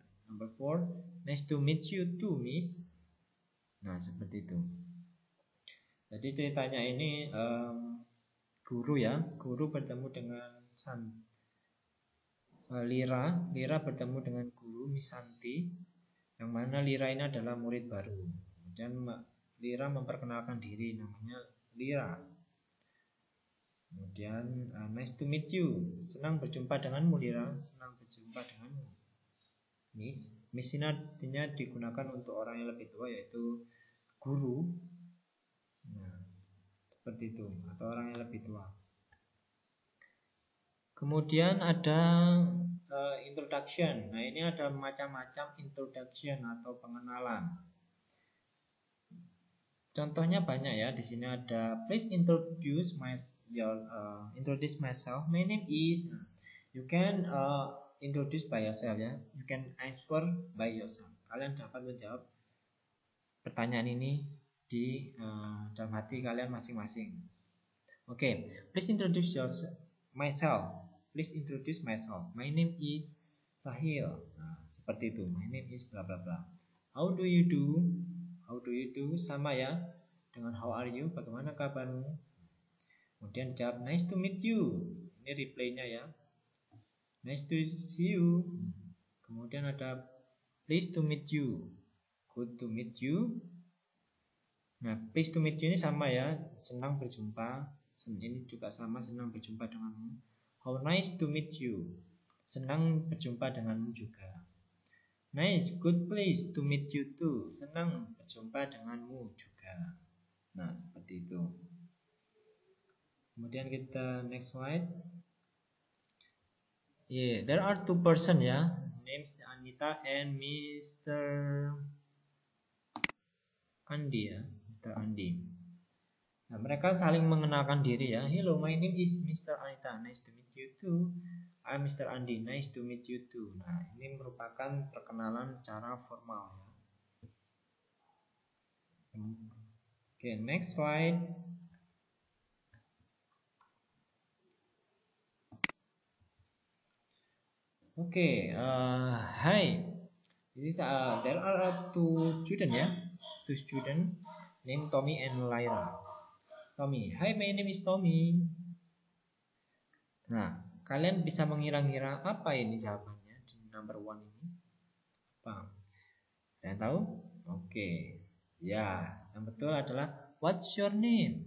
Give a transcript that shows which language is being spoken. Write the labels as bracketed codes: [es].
[en] Number 4, nice to meet you too, Miss. [id] Nah, seperti itu. Jadi ceritanya ini guru ya, guru bertemu dengan Lyra bertemu dengan guru Miss Santi, yang mana Lyra ini adalah murid baru. Kemudian Lyra memperkenalkan diri, namanya Lyra. Kemudian [en] nice to meet you, [id] senang berjumpa denganmu Lyra, senang berjumpa denganmu Miss. Miss ini artinya digunakan untuk orang yang lebih tua, yaitu guru. Nah, seperti itu, atau orang yang lebih tua. Kemudian ada introduction. Nah, ini ada macam-macam introduction atau pengenalan. Contohnya banyak ya. Di sini ada [en] please introduce myself. My name is. You can introduce by yourself [id] ya. [en] You can answer by yourself. [id] Kalian dapat menjawab pertanyaan ini di dalam hati kalian masing-masing. [en] Oke, please introduce myself. Please introduce myself. My name is Sahil. [id] Nah, seperti itu. [en] My name is bla bla bla. How do you do? How do you do? [id] Sama ya dengan [en] how are you? [id] Bagaimana kabarmu? Kemudian dijawab [en] nice to meet you. [id] Ini reply-nya ya. [en] Nice to see you. [id] Kemudian ada [en] pleased to meet you. Good to meet you. [id] Nah, [en] pleased to meet you [id] ini sama ya, senang berjumpa. Ini juga sama, senang berjumpa denganmu. [en] How nice to meet you. [id] Senang berjumpa denganmu juga. [en] Nice, good place to meet you too. [id] Senang berjumpa denganmu juga. Nah, seperti itu. Kemudian kita [en] next slide. Yeah, there are two person [id] ya. [en] Names Anita and Mr. [id] Andi ya, Mr. Andi. Nah, mereka saling mengenalkan diri ya. [en] Hello, my name is Mr. Anita. Nice to meet you too. I'm Mr. Andi. Nice to meet you too. [id] Nah, ini merupakan perkenalan secara formal ya. [en] Oke, next slide. Okay, hi. This there are two students [id] ya, [en] two students named Tommy and Lyra. Tommy, hi, my name is Tommy. [id] Nah, kalian bisa mengira-ngira apa ini jawabannya di number one ini? Apa? Kalian tahu? Oke, ya, yang betul adalah [en] what's your name?